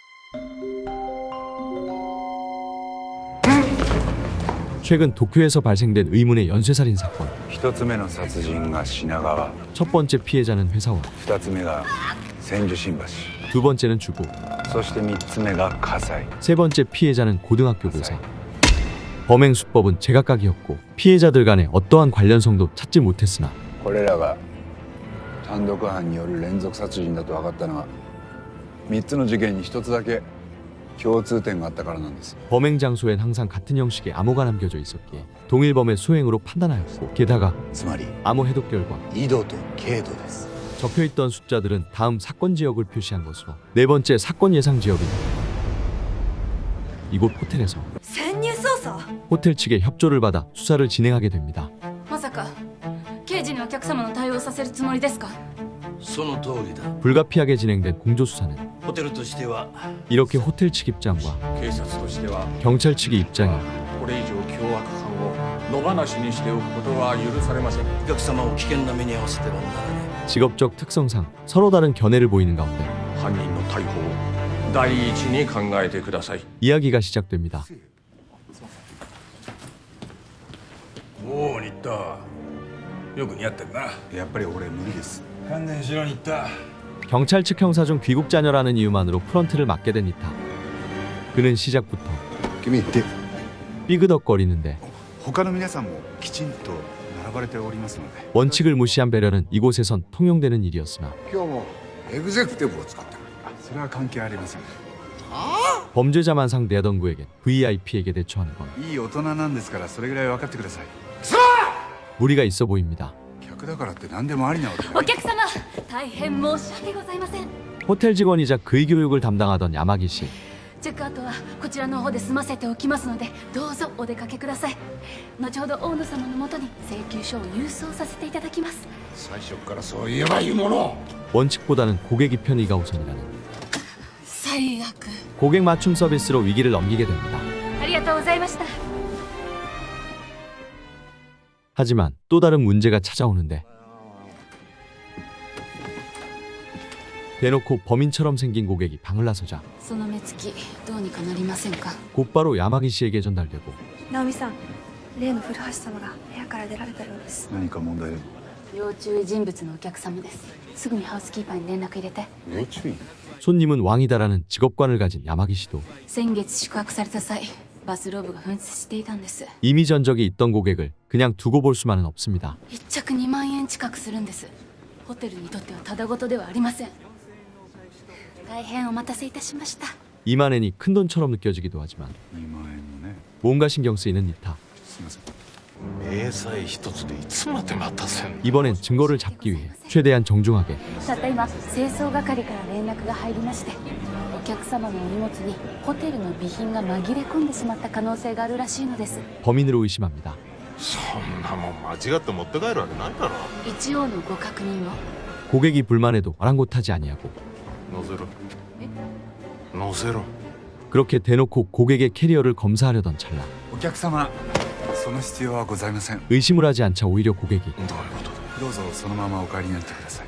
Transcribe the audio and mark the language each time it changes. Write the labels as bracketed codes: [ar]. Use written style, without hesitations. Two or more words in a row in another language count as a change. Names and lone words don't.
[ko] 최근 도쿄에서 발생된 의문의 연쇄살인 사건. [ja] 一つ目の殺人が品川、 [ko] 첫 번째 피해자는 회사원, [ja] 二つ目が千住新橋、 [ko] 두 번째는 주부, [ja] そして三つ目が火災。 [ko] 세 번째 피해자는 고등학교 교사. 범행 수법은 제각각이었고 피해자들 간에 어떠한 관련성도 찾지 못했으나 [ja] これらが単独犯による連続殺人だと分かったのは3つの事件に1つだけ共通点があったからなんです。 [ko] 범행 장소엔 항상 같은 형식의 암호가 남겨져 있었기에 동일범의 수행으로 판단하였고 게다가 [ja] つまり [ko] 암호 해독 결과 [ja] 緯度と経度です。 [ko] 적혀있던 숫자들은 다음 사건 지역을 표시한 것으로 네 번째 사건 예상 지역인 이곳 호텔에서 [ja] 潜入捜査 [ko] 호텔 측의 협조를 받아 수사를 진행하게 됩니다. [ja] まさか刑事にお客様の対応をさせるつもりですかその通りだ。 [ko] 불가피하게 진행된 공조수사는 [ja] ホテルとしては [ko] 이렇게 호텔 측 입장과 [ja] 警察としては [ko] 경찰 측의 입장이 [ja] これ以上凶悪犯を野放しにしておくことは許されません。お客様を危険な目に遭わせてはならない。 [ko] 직업적 특성상 서로 다른 견해를 보이는 가운데 [ja] 犯人の逮捕を第一に考えてください。 [ko] 이야기가 시작됩니다. [ja] おお、新田。よく似合ってるな。やっぱり俺無理です。観念しろ、新田。 [ko] 경찰 측 형사 중 귀국 자녀라는 이유만으로 프런트를 맡게 된 니타. 그는 시작부터 [ja] 君って。 [ko] 삐그덕거리는데 [ja] 他の皆さんもきちんと並ばれておりますので。 [ko] 원칙을 무시한 배려는 이곳에선 통용되는 일이었으나 [ja] 今日もエグゼクティブを使ってる。それは関係ありません。 [ko] 범죄자만 상대하던 그에겐 VIP에게 대처하는 건 [ja] いい大人なんですからそれぐらい分かってください。 [ko] 무리가 있어 보입니다. [ja] 客だからって何でもありなわけない。お客様大変申し訳ございません [ko] 호텔 직원이자 그의 교육을 담당하던 야마기 씨. [ja] チェックアウトはこちらの方で済ませておきますのでどうぞお出かけください後ほど大野様のもとに請求書を郵送させていただきます最初からそう言えばいいもの。 [ko] 원칙보다는 고객이 편의가 우선이라는 [ja] 最悪 [ko] 고객 맞춤 서비스로 위기를 넘기게 됩니다. [ja] ありがとうございました [ko] 하지만 또 다른 문제가 찾아오는데 대놓고 범인처럼 생긴 고객이 방을 나서자 [ja] その目つきどうにかなりませんか [ko] 곧바로 야마기 씨에게 전달되고 [ja] 直美さん、例の古橋様が部屋から出られたようです。何か問題でも。要注意人物のお客様ですすぐにハウスキーパーに連絡入れて要注意。 [ko] 손님은 왕이다라는 직업관을 가진 야마기 씨도 [ja] 先月宿泊された際バスローブが紛失していたんです [ko] 이미 전적이 있던 고객을 그냥 두고 볼 수만은 없습니다. [ja] 1 着2万円近くするんですホテルにとってはただごとではありません大変お待たせいたしました [ko] 2만엔이 큰돈처럼 느껴지기도 하지만 [ja] 2 万円のね。 [ko] 뭔가 신경 쓰이는 니타. [ja] すみません。明細一つでいつまで待たせんの。 [ko] 이번엔 증거를 잡기 위해 최대한 정중하게 [ja] たった今清掃係から連絡が入りましてお客様のお荷物にホテルの備品が紛れ込んでしまった可能性があるらしいのです [ko] 범인으로 의심합니다. [ja] そんなもん間違って持って帰るわけないだろ。一応のご確認を [ko] 고객이 불만해도 아랑곳하지 아니하고 [ja] 乗せろ。乗せろ。 [ko] 그렇게 대놓고 고객의 캐리어를 검사하려던 찰나 [ja] お客様、その必要はございません。 [ko] 의심을 하지 않자 오히려 고객이 [ja] どういうことだ。どうぞそのままお帰りになってください。